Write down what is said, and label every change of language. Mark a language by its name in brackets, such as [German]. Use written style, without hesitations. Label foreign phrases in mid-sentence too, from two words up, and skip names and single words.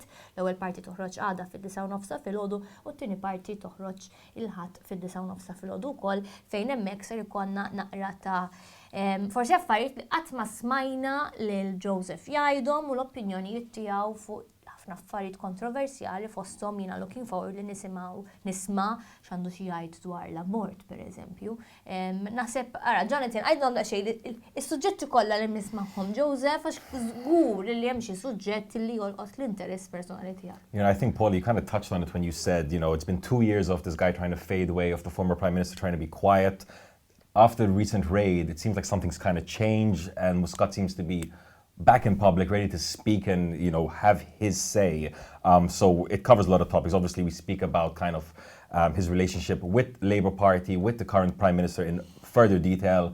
[Maltese] L-ewwel parti toħroġ għada fid-9:09 filgħodu u t-tieni parti toħroġ il-ħadd fid-9:09 filgħodu wkoll fejn hemmhekk ser ikollna naqra ta' forsi affarijiet li qatt ma smajna lil Joseph jgħidhom u l-opinjonijiet tiegħu fuq affarijiet kontroversjali fosthom jiena [English] looking forward [Maltese] li nisma' x'għandu xi jgħid dwar l-abort pereżempju. Naħseb ara Jonathan għajdhom daqsxejn is-suġġetti kollha li nisma'hom Joseph għax żgur li hemm xi suġġett li jolqot l-interess personali tiegħek. [English] You know, I think, Paul, you kind of touched on it when you said, you know, it's been 2 years of this guy trying to fade away, of the former Prime Minister trying to be quiet. After the recent raid, it seems like something's kind of changed and Muscat seems to be back in public, ready to speak and, you know, have his say. So it covers a lot of topics. Obviously, we speak about kind of his relationship with Labour Party, with the current Prime Minister in further detail.